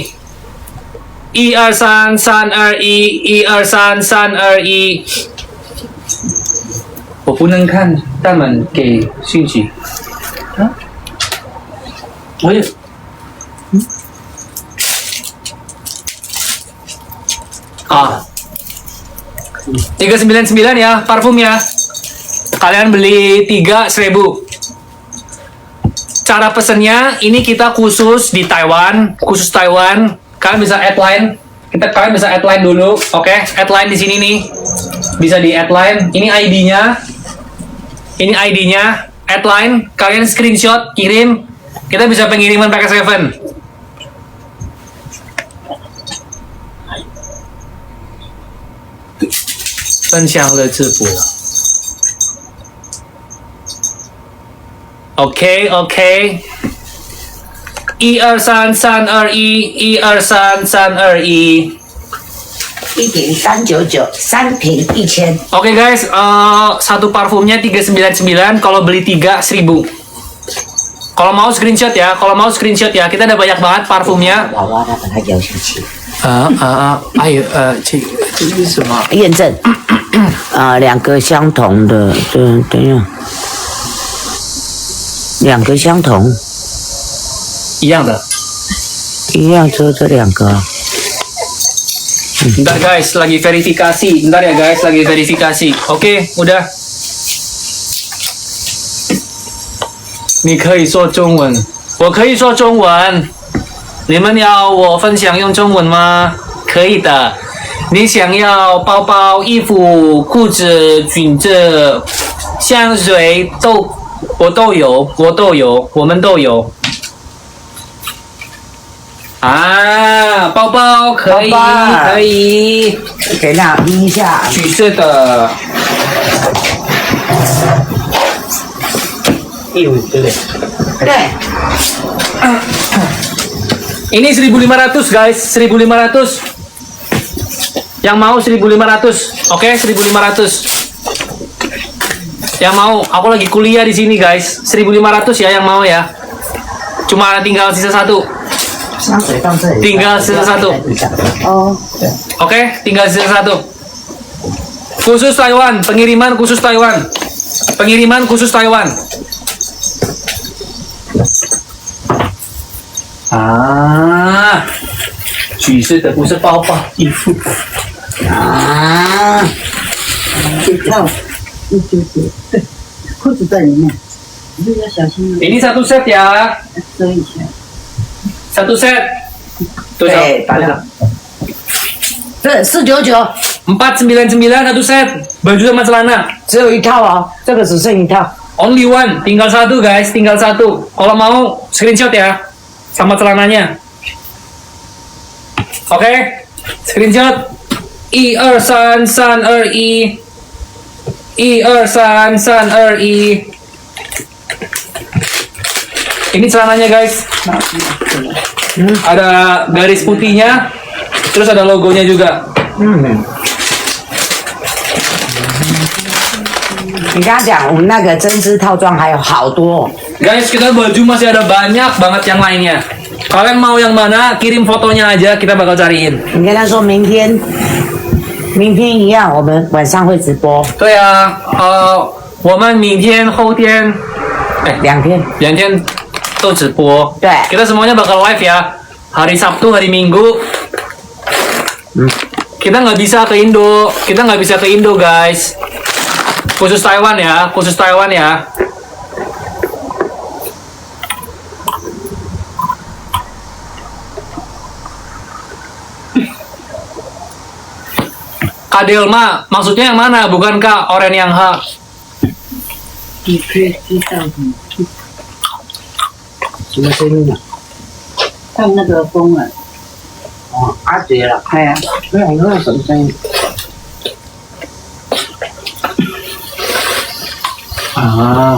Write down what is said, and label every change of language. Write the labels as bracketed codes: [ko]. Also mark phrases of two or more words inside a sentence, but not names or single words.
[zh] 1 2 3 3 2 1 1 2 3 3 2 1 我不能看他们给讯息。我有。Ah. [id] 399 ya, parfum ya. Kalian beli 3 1000. cara pesennya ini kita khusus di Taiwan, khusus Taiwan. Kalian bisa [en] add line. [id] Kalian bisa [en] add line [id] dulu, oke? [en] Add line [id] di sini nih. Bisa di [en] add line. [id] Ini ID-nya. Ini ID-nya. [en] Add line. [id] Kalian screenshot, kirim. Kita bisa pengiriman pakai Seven. [zh] 分享了直播。OK OK， 1233211233211。一瓶399，三瓶1000。 [id] Oke guys, satu parfumnya 399, kalau beli 3 1000. Kalau mau screenshot ya, kita ada banyak banget parfumnya. [zh] 娃娃，他把它摇下去。哎呦，这是什么？验证两个相同的，等一下，两个相同，一样的。一样就这两个。 [id] Bentar guys, lagi verifikasi. Bentar ya guys, lagi verifikasi. Oke, udah. [zh] 你可以说中文，我可以说中文。你们要我分享用中文吗？可以的。你想要包包、衣服、裤子、裙子、香水我都有，我们都有。啊，包包可以，包包可以，给那逼一下，橘色的。对不对？对， [id] Ini 1.500 guys, 1.500. Yang mau 1.500, oke 1.500. Yang mau, aku lagi kuliah di sini guys, 1.500 ya yang mau ya. Cuma tinggal sisa satu. [zh] 香水放这里， [id] Tinggal sisa satu. [zh] 哦，对， [id] Oke, tinggal sisa satu. Khusus Taiwan, pengiriman khusus Taiwan. Pengiriman khusus Taiwan. Ah, [zh] 橘色的不是包包，衣服。啊，这套199，对，裤子在里面，你要小心哦， [id] Ini satu set ya. [zh] 遮一下。 [id] Satu set. Tuh, [zh] 对，把 Sal. 它，对，499， [id] 499 satu set. Baju sama celana. [zh] 只有一套哦，这个只剩一套。 [en] Only one. [id] Tinggal satu guys, tinggal satu. Kalau mau screenshot ya. Sama celananya. Oke. Screenshot. 12332Ini celananya guys. Ada garis putihnya, terus ada logonya juga. [zh] 你刚刚讲我们那个针织套装还有好多， [id] Guys, kita baju masih ada banyak banget yang lainnya. Kalian mau yang mana? Kirim fotonya aja, kita bakal cariin. [zh] 你跟他说明天一样，我们晚上会直播对啊，我们明天、后天， 2天。 2天都直播. [id] Iya. Kita semuanya bakal live ya. Hari Sabtu, hari Minggu. Kita nggak bisa ke Indo, guys. Khusus Taiwan ya, Kak Delma, maksudnya yang mana? Bukankah Oren yang H? [zh] 你可以知道的，什么声音啊？放那个风啊，哦，阿杰了。哎呀，对啊，你说什么声音？啊，